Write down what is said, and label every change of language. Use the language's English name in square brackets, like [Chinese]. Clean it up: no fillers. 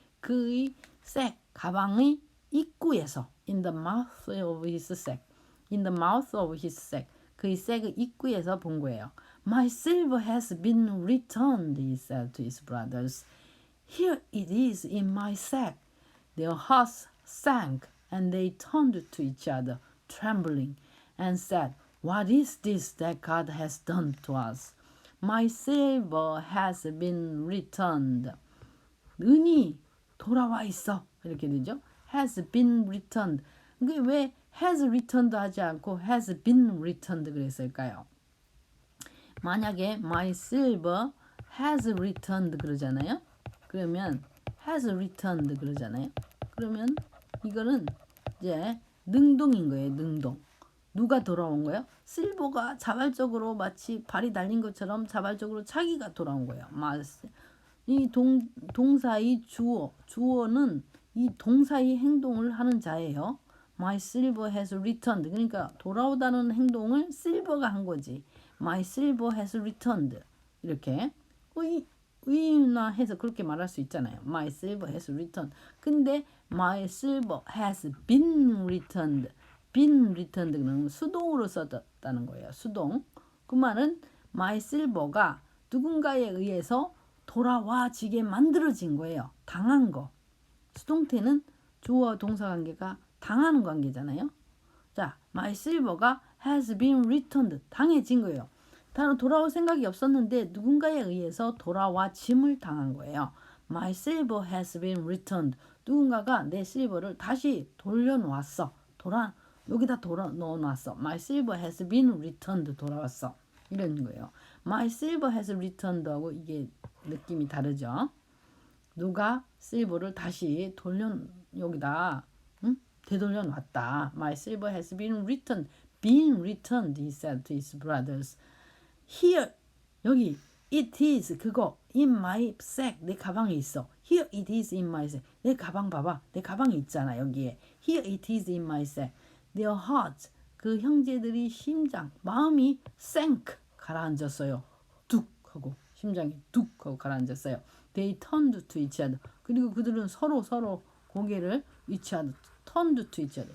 [Korean] 그의 sack 가방의 입구에서 [English] in the mouth of his sack. in the mouth of his sack. [Korean] 그의 색 입구에서 본 거예요. [English] My silver has been returned, he said to his brothers. Here it is in my sack. Their hearts sank, and they turned to each other, trembling, and said, What is this that God has done to us? My silver has been returned. [Korean] 은이 돌아와 있어. 이렇게 되죠. [English] Has been returned. [Korean] 그게 왜 has returned 하지 않고 [English] has been returned [Korean] 그랬을까요? [English] 만약에 my silver has returned 그러잖아요. [Korean] 그러면 has returned 그러잖아요. 그러면 이거는 이제 능동인 거예요. 능동. 누가 돌아온 거예요? 실버가 자발적으로 마치 발이 달린 것처럼 자발적으로 자기가 돌아온 거예요. 이 동사의 주어는 이 동사의 행동을 하는 자예요. [English] My silver has returned. [Korean] 그러니까 돌아오다는 행동을 silver가 한 거지. [English] My silver has returned. [Korean] 이렇게 의인화해서 그렇게 말할 수 있잖아요. [English] My silver has returned. 근데 my silver has been returned. been returned [Korean] 그러면 수동으로 썼다는 거예요. 수동. 그 말은 my silver가 누군가에 의해서 돌아와지게 만들어진 거예요. 당한 거. 수동태는 주어와 동사 관계가 당하는 관계잖아요. [English] 자, my silver가 has been returned. [Korean] 당해진 거예요. 다른 돌아올 생각이 없었는데 누군가에 의해서 돌아와 짐을 당한 거예요. [English] My silver has been returned. [Korean] 누군가가 내 실버를 다시 돌려놓았어. 여기다 넣어놨어. [English] My silver has been returned. [Korean] 돌아왔어. 이런 거예요. [English] My silver has returned [Korean] 하고 이게 느낌이 다르죠. 누가 실버를 다시 여기다 되돌려 놨다. [English] My silver has been returned. Been returned, he said to his brothers. Here, [Korean] 여기 [English] it is [Korean] 그거 [English] in my sack. [Korean] 내 가방에 있어. [English] Here it is in my sack. [Korean] 내 가방 봐봐. 내 가방에 있잖아. 여기에. [English] Here it is in my sack. Their hearts. [Korean] 그 형제들이 심장, 마음이 sank. 가라앉았어요. 뚝 하고 심장이 뚝 하고 가라앉았어요. [English] They turned to each other. [Korean] 그리고 그들은 서로 고개를 [English] each other, turned to each other.